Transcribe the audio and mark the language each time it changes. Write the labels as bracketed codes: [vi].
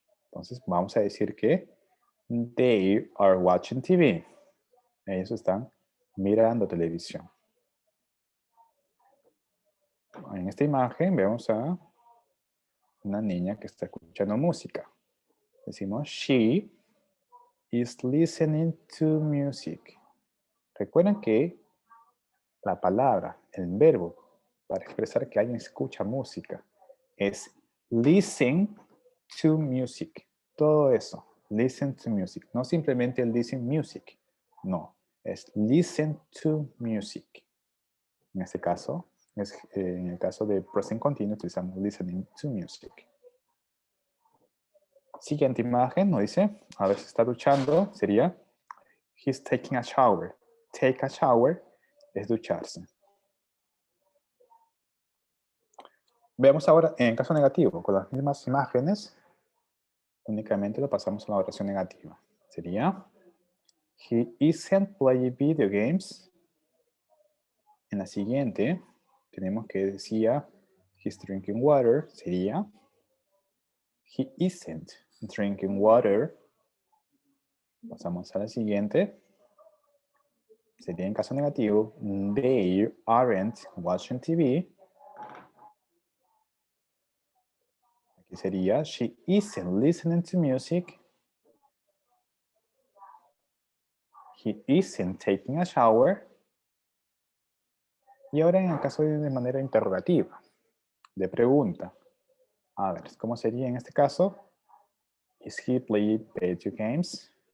[es] Entonces vamos a decir que [en] they are watching TV. [es] Ellos están mirando televisión. En esta imagen vemos a una niña que está escuchando música. Decimos, [en] she is listening to music. [es] Recuerden que la palabra, el verbo, para expresar que alguien escucha música, es listen to music. Todo eso, [en] listen to music. [es] No simplemente [en] listen music. [es] No, es listen to music. En este caso, en el caso de present continuous, utilizamos listening to music. Siguiente imagen nos dice, a ver si está duchando, sería [en] he's taking a shower. [es] Take a shower es ducharse. Veamos ahora en caso negativo, con las mismas imágenes, únicamente lo pasamos a la oración negativa. Sería, [en] he isn't playing video games. [es] En la siguiente, tenemos que decía, [en] he's drinking water. [es] Sería, [en] he isn't drinking water. [es] Pasamos a la siguiente. Sería en caso negativo, [en] they aren't watching TV. [es] Aquí sería, [en] she isn't listening to music. He isn't taking a shower. [es] Y ahora en el caso de manera interrogativa, de pregunta. A ver, ¿cómo sería en este caso? [en] Is he playing video games?